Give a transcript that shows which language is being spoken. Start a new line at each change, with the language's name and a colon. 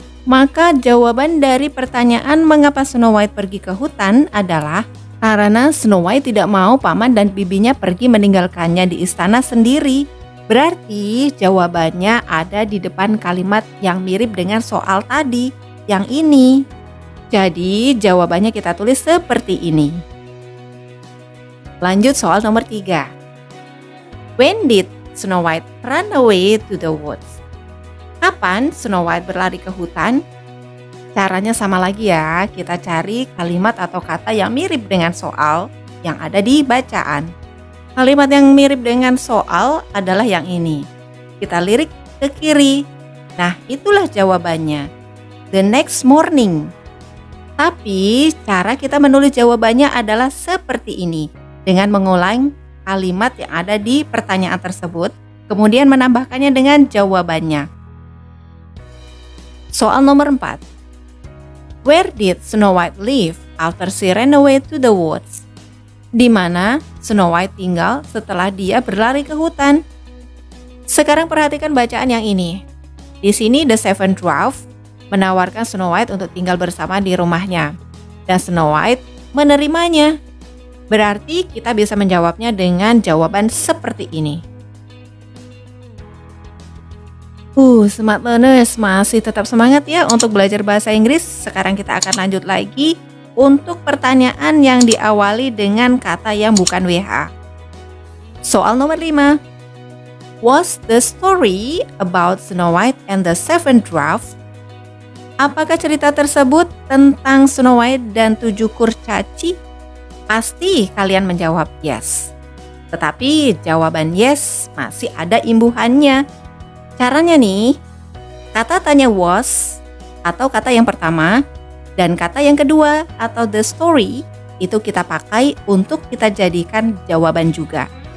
Indonesian: Maka jawaban dari pertanyaan mengapa Snow White pergi ke hutan adalah karena Snow White tidak mau paman dan bibinya pergi meninggalkannya di istana sendiri. Berarti jawabannya ada di depan kalimat yang mirip dengan soal tadi, yang ini. Jadi jawabannya kita tulis seperti ini. Lanjut soal nomor 3.
English: When did Snow White run away to the woods?
Indonesian: Kapan Snow White berlari ke hutan? Caranya sama lagi ya, kita cari kalimat atau kata yang mirip dengan soal yang ada di bacaan. Kalimat yang mirip dengan soal adalah yang ini. Kita lirik ke kiri. Nah, itulah jawabannya.
English: The next morning.
Indonesian: Tapi cara kita menulis jawabannya adalah seperti ini, dengan mengulang kalimat yang ada di pertanyaan tersebut, kemudian menambahkannya dengan jawabannya. Soal nomor 4.
English: Where did Snow White live after she ran away to the woods?
Indonesian: Di mana Snow White tinggal setelah dia berlari ke hutan? Sekarang perhatikan bacaan yang ini. Di sini The Seven Dwarfs menawarkan Snow White untuk tinggal bersama di rumahnya, dan Snow White menerimanya. Berarti kita bisa menjawabnya dengan jawaban seperti ini.
English: Smart learners,
Indonesian: masih tetap semangat ya untuk belajar bahasa Inggris. Sekarang kita akan lanjut lagi untuk pertanyaan yang diawali dengan kata yang bukan WH. Soal nomor 5.
English: Was the story about Snow White and the Seven Dwarfs?
Indonesian: Apakah cerita tersebut tentang Snow White dan 7 kurcaci? Pasti kalian menjawab yes. Tetapi jawaban yes masih ada imbuhannya. Caranya nih, kata tanya was atau kata yang pertama dan kata yang kedua atau the story itu kita pakai untuk kita jadikan jawaban juga.